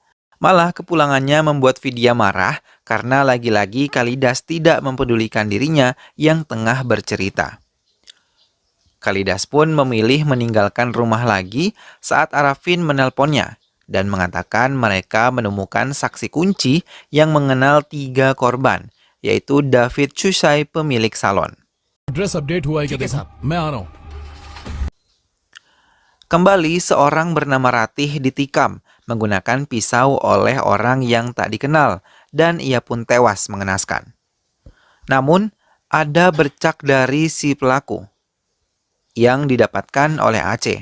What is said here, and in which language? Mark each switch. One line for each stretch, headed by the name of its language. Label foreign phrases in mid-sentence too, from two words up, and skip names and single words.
Indonesian: Malah kepulangannya membuat Vidya marah karena lagi-lagi Kalidas tidak mempedulikan dirinya yang tengah bercerita. Kalidas pun memilih meninggalkan rumah lagi saat Arafin menelponnya dan mengatakan mereka menemukan saksi kunci yang mengenal 3 korban, yaitu David Chusai, pemilik salon.
English: address update
Hindi: हुआ है क्या ठीक है देखो. मैं आ रहा हूँ.
Indonesian: Kembali seorang bernama Ratih ditikam menggunakan pisau oleh orang yang tak dikenal dan ia pun tewas mengenaskan. Namun, ada bercak dari si pelaku yang didapatkan oleh Aceh.